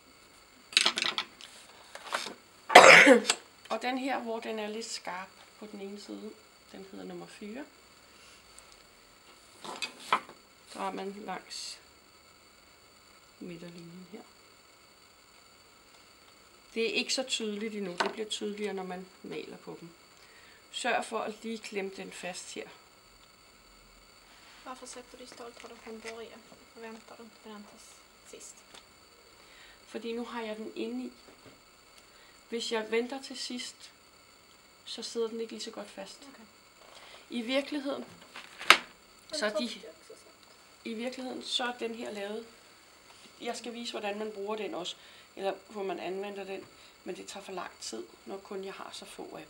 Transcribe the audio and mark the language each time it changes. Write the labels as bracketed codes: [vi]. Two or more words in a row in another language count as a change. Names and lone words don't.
[da] Og den her, hvor den er lidt skarp på den ene side, den hedder nummer 4. Drejer man langs midterlinjen her. Det er ikke så tydeligt endnu. Det bliver tydeligere, når man maler på dem. Sørg for at lige klemme den fast her. [sv] Varför sätter du ståltråden från början och väntar du inte med den till sist? [da] Fordi nu har jeg den inde i. Hvis jeg venter til sidst, så sidder den ikke lige så godt fast. Okay. I virkeligheden, så er den her lavet. Jeg skal vise, hvordan man bruger den også, eller hvor man anvender den, men det tager for lang tid, når kun jeg har så få af dem.